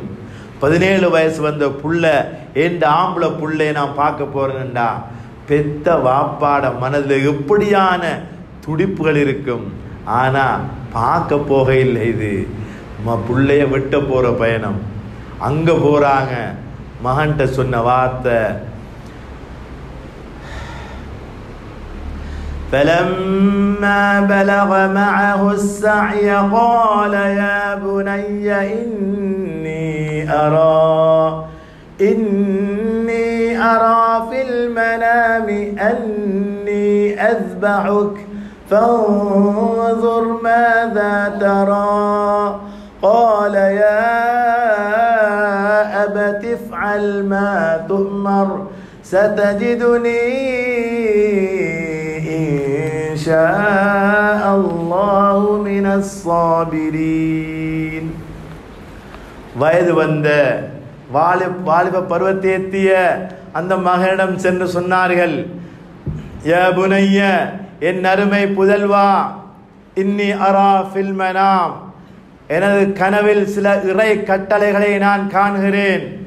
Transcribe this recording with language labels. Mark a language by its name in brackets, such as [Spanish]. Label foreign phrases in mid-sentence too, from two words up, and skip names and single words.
[Tamil] 17 வயசு வந்த புள்ள, எந்த ஆம்பளை புள்ளைய நான் பார்க்க போறேன்டா, பெத்த வாப்பாட மனதில் எப்படியான துடிப்புகள் இருக்கும். ஆனா பார்க்க போக இல்லை. இது புள்ளைய விட்ட போற பயணம். அங்க போறாங்க. மகன்கிட்ட சொன்ன வார்த்தை, [Arabic] فلما بلغ معه السعي قال يا بني إني أرى في المنام أني أذبحك فانظر ماذا ترى قال يا أبت افعل ما تؤمر ستجدني إن شاء الله من الصابرين. [Tamil] வயது வந்த வாலிப பருவத்தை எத்திய அந்த மகனிடம் சென்று சொன்னார்கள், [Arabic] يا بني, [Tamil] என் அருமை புதல்வா, [Arabic] إني أرى في المنام, [Tamil] எனது கனவில் சில இறை கட்டளைகளை நான் காண்கிறேன்.